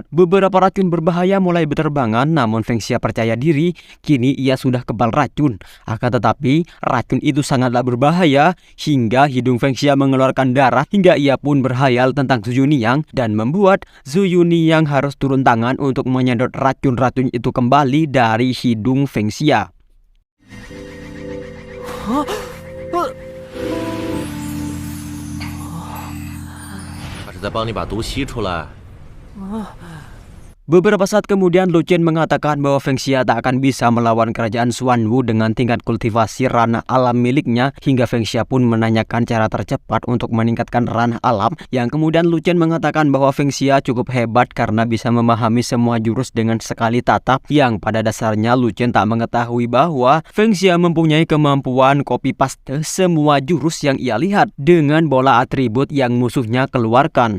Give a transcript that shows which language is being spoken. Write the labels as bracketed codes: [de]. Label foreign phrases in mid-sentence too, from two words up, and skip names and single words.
[id] Beberapa racun berbahaya mulai berterbangan, namun Feng Xia percaya diri kini ia sudah kebal racun. Akan tetapi racun itu sangatlah berbahaya hingga hidung Feng Xia mengeluarkan darah, hingga ia pun berhayal tentang Su Yuniang dan membuat Su Yuniang harus turun tangan untuk menyedot racun-racun itu kembali dari hidung Feng Xia. [zh] 他是在帮你把毒吸出来。 [id] Beberapa saat kemudian Lu Chen mengatakan bahwa Feng Xia tak akan bisa melawan kerajaan Xuanwu dengan tingkat kultivasi ranah alam miliknya, hingga Feng Xia pun menanyakan cara tercepat untuk meningkatkan ranah alam, yang kemudian Lu Chen mengatakan bahwa Feng Xia cukup hebat karena bisa memahami semua jurus dengan sekali tatap, yang pada dasarnya Lu Chen tak mengetahui bahwa Feng Xia mempunyai kemampuan copy paste semua jurus yang ia lihat dengan bola atribut yang musuhnya keluarkan.